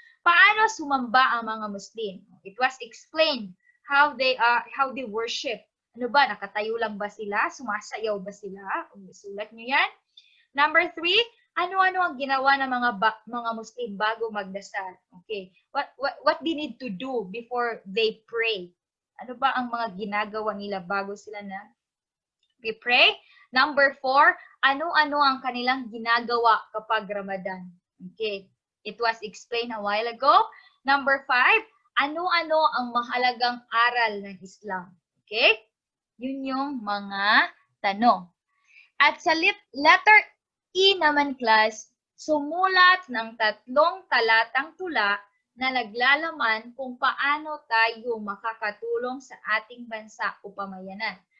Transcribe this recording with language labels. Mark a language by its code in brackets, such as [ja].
[tl] Paano sumamba ang mga Muslim? [en] It was explained how they worship. [tl] Ano ba? Nakatayo lang ba sila? Sumasayaw ba sila? Sulat nyo yan. Number 3, ano-ano ang ginawa ng mga Muslim bago magdasal? Okay. [en] What they need to do before they pray? [tl] Ano ba ang mga ginagawa nila bago sila na pray? Number 4, ano-ano ang kanilang ginagawa kapag Ramadan? [en] Okay, it was explained a while ago. [tl] Number 5, ano-ano ang mahalagang aral ng Islam? Okay, yun yung mga tanong. At sa letter E naman, class, sumulat ng 3 talatang tula na naglalaman kung paano tayo makakatulong sa ating bansa o pamayanan.